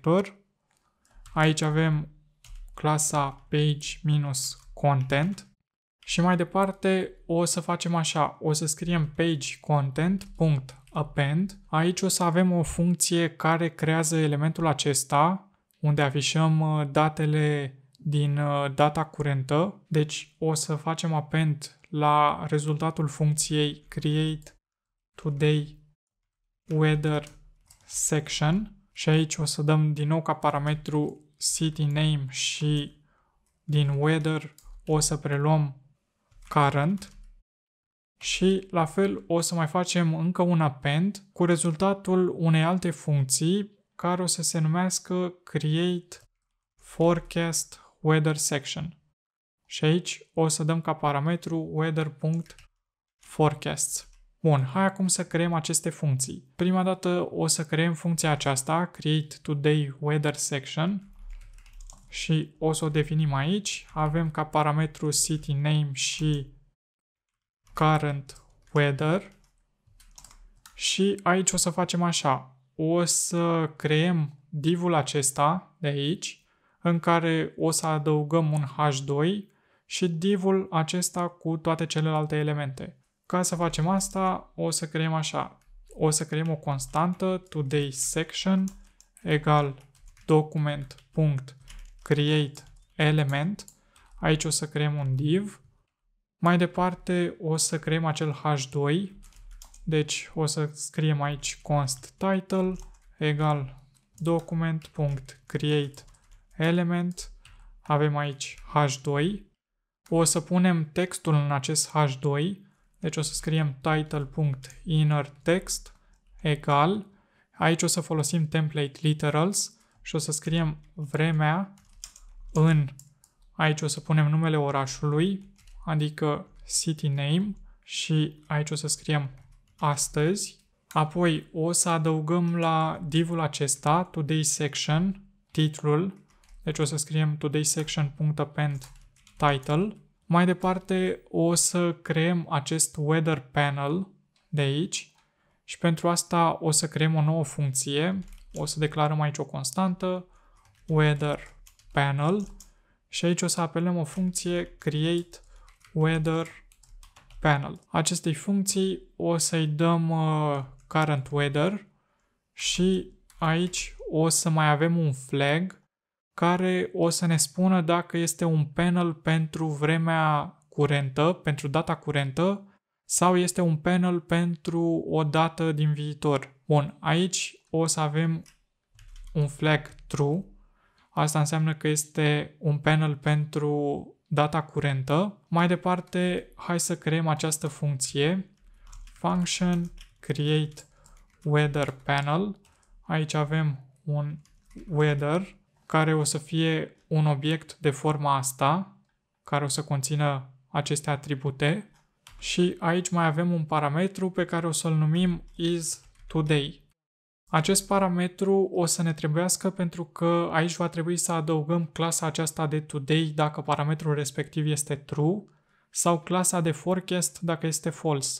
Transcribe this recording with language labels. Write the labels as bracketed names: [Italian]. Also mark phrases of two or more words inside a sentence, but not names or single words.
[Romanian] Aici avem clasa page minus content și mai departe o să facem așa, o să scriem page content.append. Aici o să avem o funcție care creează elementul acesta unde afișăm datele din data curentă. Deci o să facem append la rezultatul funcției create today weather section și aici o să dăm din nou ca parametru city name și din weather o să preluăm current și la fel o să mai facem încă un append cu rezultatul unei alte funcții care o să se numească create forecast weather section. Și aici o să dăm ca parametru weather.forecasts. Bun, hai acum să creăm aceste funcții. Prima dată o să creăm funcția aceasta, create today weather section și o să o definim aici. Avem ca parametru city name și current weather și aici o să facem așa. O să creăm div-ul acesta de aici în care o să adăugăm un h2 și div-ul acesta cu toate celelalte elemente. Ca să facem asta, o să creăm așa. O să creăm o constantă today section egal document.create element. Aici o să creăm un div. Mai departe o să creăm acel h2. Deci o să scriem aici const title egal document.create element. Avem aici h2. O să punem textul în acest h2. Deci o să scriem title.inner text egal. Aici o să folosim [English] template literals [Romanian] și o să scriem vremea în. Aici o să punem numele orașului, adică city name și aici o să scriem astăzi. Apoi o să adăugăm la div-ul acesta today section titlul. Deci o să scriem today section.append title. Mai departe o să creăm acest weather panel de aici și pentru asta o să creăm o nouă funcție. O să declarăm aici o constantă weather panel și aici o să apelăm o funcție create weather panel. Acestei funcții o să-i dăm current weather și aici o să mai avem un flag care o să ne spună dacă este un panel pentru vremea curentă, pentru data curentă, sau este un panel pentru o dată din viitor. Bun, aici o să avem un flag true. Asta înseamnă că este un panel pentru data curentă. Mai departe, hai să creăm această funcție function create weather panel. Aici avem un weather care o să fie un obiect de forma asta, care o să conțină aceste atribute și aici mai avem un parametru pe care o să-l numim isToday. Acest parametru o să ne trebuiască pentru că aici va trebui să adăugăm clasa aceasta de today dacă parametrul respectiv este true sau clasa de forecast dacă este false.